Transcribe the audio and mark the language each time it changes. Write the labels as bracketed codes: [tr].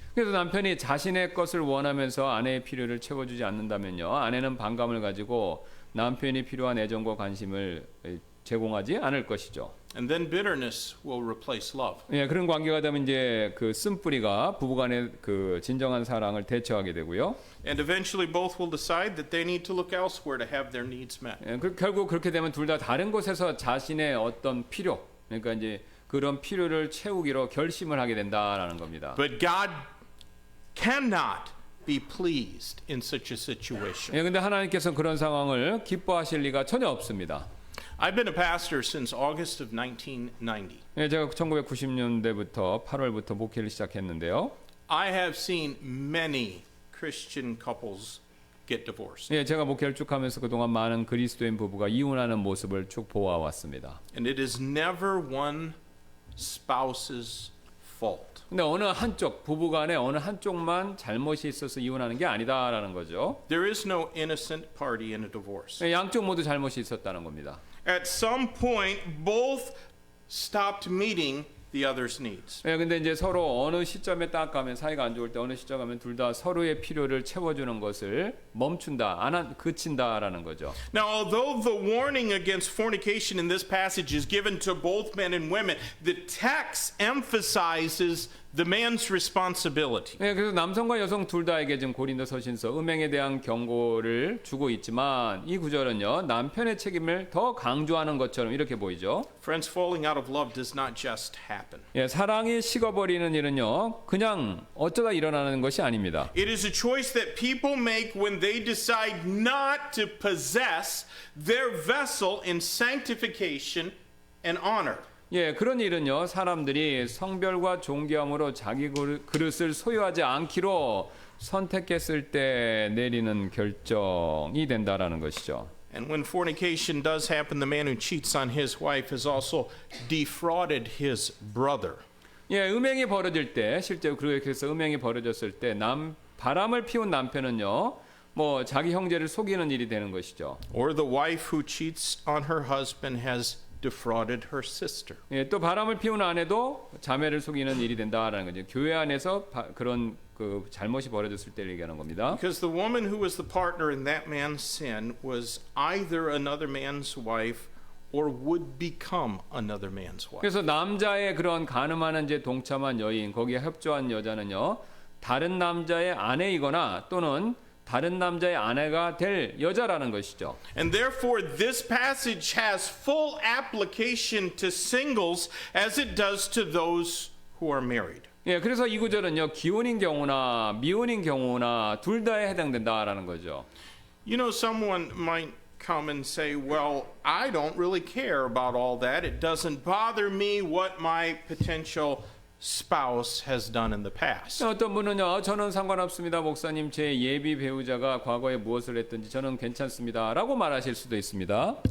[ko] 그래서 남편이 자신의 것을 원하면서 아내의 필요를 채워주지 않는다면요, 아내는 반감을 가지고 남편이 필요한 애정과 관심을 제공하지 않을 것이죠. [en] And then bitterness will replace love. [ko] 예, 그런 관계가 되면 이제 그 쓴뿌리가 부부간의 그 진정한 사랑을 대처하게 되고요. [en] And eventually both will decide that they need to look elsewhere to have their needs met. [ko] 예, 결국 그렇게 되면 둘 다 다른 곳에서 자신의 어떤 필요, 그러니까 이제 그런 필요를 채우기로 결심을 하게 된다라는 겁니다. [en] But God cannot be pleased in such a situation. [ko] 예, 근데 하나님께서 그런 상황을 기뻐하실 리가 전혀 없습니다. [en] I've been a pastor since August of 1990. [ko] 예, 제가 1990년대부터 8월부터 목회를 시작했는데요. [en] I have seen many Christian couples get divorced. [ko] 예, 제가 목회를 쭉 하면서 그동안 많은 그리스도인 부부가 이혼하는 모습을 쭉 보아왔습니다. [en] And it is never one spouse's fault. [ko] 근데 어느 한쪽, 부부간에 어느 한쪽만 잘못이 있어서 이혼하는 게 아니다라는 거죠. [en] There is no innocent party in a divorce. [ko] 예, 양쪽 모두 잘못이 있었다는 겁니다. [en] At some point, both stopped meeting the other's needs. [ko] 예, 근데 이제 서로 어느 시점에 딱 가면 사이가 안 좋을 때 어느 시점 가면 둘 다 서로의 필요를 채워주는 것을 멈춘다, 그친다라는 거죠. [en] Now, although the warning against fornication in this passage is given to both men and women, the text emphasizes the man's responsibility. [ko] 예, 그래서 남성과 여성 둘 다에게 지금 고린도서신서 음행에 대한 경고를 주고 있지만 이 구절은요 남편의 책임을 더 강조하는 것처럼 이렇게 보이죠. [en] Friends, falling out of love does not just happen. [ko] 예, 사랑이 식어버리는 일은요 그냥 어쩌다 일어나는 것이 아닙니다. [en] It is a choice that people make when they decide not to possess their vessel in sanctification and honor. [ko] 예, 그런 일은요 사람들이 성별과 존귀함으로 자기 그릇을 소유하지 않기로 선택했을 때 내리는 결정이 된다라는 것이죠. [en] And when fornication does happen, the man who cheats on his wife has also defrauded his brother. [ko] 예, 음행이 벌어질 때 실제로 그래서 음행이 벌어졌을 때 바람을 피운 남편은요 뭐 자기 형제를 속이는 일이 되는 것이죠. [en] Or the wife who cheats on her husband has defrauded her sister. [ko] 예, 또 바람을 피운 아내도 자매를 속이는 일이 된다라는 거죠. 교회 안에서 그런 그 잘못이 벌어졌을 때를 얘기하는 겁니다. [en] Because the woman who was the partner in that man's sin was either another man's wife or would become another man's wife. [ko] 그래서 남자의 그런 간음하는 데 동참한 여인, 거기에 협조한 여자는요, 다른 남자의 아내이거나 또는 다른 남자의 아내가 될 여자라는 것이죠. [en] And therefore this passage has full application to singles as it does to those who are married. [ko] 예, 그래서 이 구절은요, 기혼인 경우나 미혼인 경우나 둘 다에 해당된다라는 거죠. [en] You know, someone might come and say, well, I don't really care about all that. It doesn't bother me what my potential spouse has done in the past. [ko] 어떤 분은요, 저는 상관없습니다. 목사님, 제 예비 배우자가 과거에 무엇을 했든지 저는 괜찮습니다. 라고 말하실 수도 있습니다.